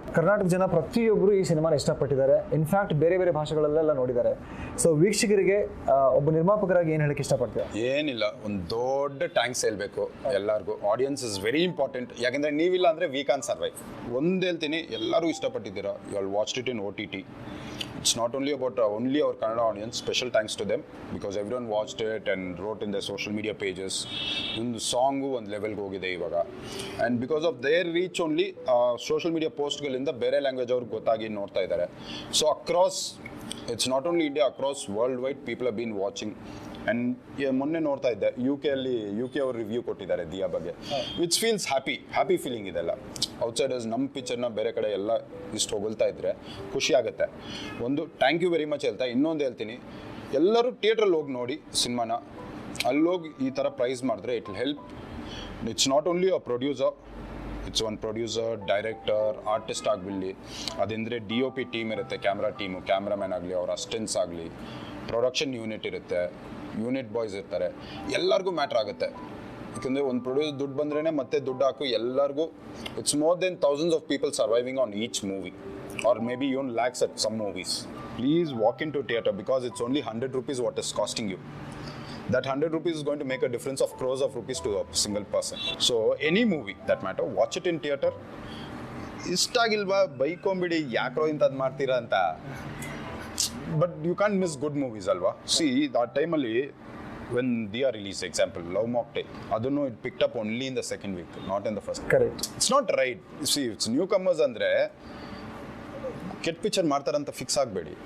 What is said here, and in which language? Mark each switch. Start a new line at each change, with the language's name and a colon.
Kannada: ಕರ್ನಾಟಕ ಜನ ಪ್ರತಿಯೊಬ್ಬರು ಈ ಸಿನಿಮಾನ ಇಷ್ಟಪಟ್ಟಿದ್ದಾರೆ. ಇನ್ಫ್ಯಾಕ್ಟ್ ಬೇರೆ ಬೇರೆ ಭಾಷೆಗಳಲ್ಲೆಲ್ಲ ನೋಡಿದ್ದಾರೆ. ಸೊ ವೀಕ್ಷಕರಿಗೆ ಒಬ್ಬ ನಿರ್ಮಾಪಕರಾಗಿ ಏನು ಹೇಳಕ್ಕೆ ಇಷ್ಟಪಡ್ತೀರಾ? ಏನಿಲ್ಲ, ಒಂದು ದೊಡ್ಡ ಟ್ಯಾಂಕ್ಸ್ ಹೇಳ್ಬೇಕು ಎಲ್ಲರಿಗೂ.
English: Audience is very important.
Kannada: ಯಾಕಂದರೆ ನೀವಿಲ್ಲ ಅಂದರೆ
English: We can survive.
Kannada: ಒಂದು ಹೇಳ್ತೀನಿ, ಎಲ್ಲರೂ ಇಷ್ಟಪಟ್ಟಿದ್ದೀರಾ.
English: You all watched it in OTT. It's not only about only our Kannada audience. Special thanks to them because everyone watched it and wrote in their social media pages.
Kannada: ಒಂದು song ಒಂದು ಲೆವೆಲ್ಗೆ ಹೋಗಿದೆ ಇವಾಗ.
English: and because of their reach only
Kannada: social media ಪೋಸ್ಟ್ಗಳಿಂದ ಬೇರೆ language ಅವ್ರಿಗೆ ಗೊತ್ತಾಗಿ ನೋಡ್ತಾ ಇದ್ದಾರೆ.
English: So across, it's not only India, across world wide people have been watching.
Kannada: And ಮೊನ್ನೆ ನೋಡ್ತಾ ಇದ್ದೆ, UK ಅವರು ರಿವ್ಯೂ ಕೊಟ್ಟಿದ್ದಾರೆ ದಿಯಾ ಬಗ್ಗೆ,
English: which feels happy feeling
Kannada: ಇದೆಲ್ಲ. ಔಟ್ಸೈಡರ್ಸ್ ನಮ್ಮ ಪಿಕ್ಚರ್ನ ಬೇರೆ ಕಡೆ ಎಲ್ಲ ಇಷ್ಟು ಹೊಗಳ್ತಾ ಇದ್ರೆ ಖುಷಿ ಆಗುತ್ತೆ. ಒಂದು
English: thank you very much
Kannada: ಹೇಳ್ತಾ, ಇನ್ನೊಂದು ಹೇಳ್ತೀನಿ, ಎಲ್ಲರೂ ಥಿಯೇಟ್ರಲ್ಲಿ ಹೋಗಿ ನೋಡಿ ಸಿನಿಮಾನ. ಅಲ್ಲೋಗಿ ಈ ಥರ ಪ್ರೈಸ್ ಮಾಡಿದ್ರೆ
English: It will help. It's not only a producer, it's one producer,
Kannada: director, artist ಆಗಲಿ, ಅದಂದರೆ DOP ಟೀಮ್ ಇರುತ್ತೆ, ಕ್ಯಾಮ್ರಾ ಟೀಮು, ಕ್ಯಾಮ್ರಾಮ್ಯಾನ್ ಆಗಲಿ, ಅವ್ರ ಅಸಿಸ್ಟೆಂಟ್ಸ್ ಆಗಲಿ, ಪ್ರೊಡಕ್ಷನ್ ಯೂನಿಟ್ ಇರುತ್ತೆ, ಯೂನಿಟ್ ಬಾಯ್ಸ್ ಇರ್ತಾರೆ, ಎಲ್ಲರಿಗೂ ಮ್ಯಾಟ್ರ್ ಆಗುತ್ತೆ. ಯಾಕಂದರೆ ಒಂದು ಪ್ರೊಡ್ಯೂಸರ್ ದುಡ್ಡು ಬಂದ್ರೇ ಮತ್ತೆ ದುಡ್ಡು ಹಾಕು ಎಲ್ಲರಿಗೂ.
English: It's more than thousands of people surviving on each movie, or maybe even lakhs at some movies. Please walk into theatre because it's only 100 rupees what is costing you. That 100 rupees is going to make a difference of crores of rupees to a single person. So any movie that matter, watch it in theater.
Kannada: ಇಷ್ಟ ಆಗಿಲ್ವಾ ಬೈಕೊಂಬಿಡಿ, ಯಾಕ್ರೋ ಇಂಥದ್ದು ಮಾಡ್ತೀರಾ ಅಂತ.
English: but you can miss good movies
Kannada: ಅಲ್ವಾ.
English: see
Kannada: ಆ ಟೈಮಲ್ಲಿ
English: When Dia release, example love mocktail, ಅದನ್ನು it picked up only in the second week, not in the first. Correct. It's not right. See it's newcomers
Kannada: ಅಂದರೆ ಕೆಟ್ಟ picture ಮಾಡ್ತಾರಂತ fix ಆಗಬೇಡಿ.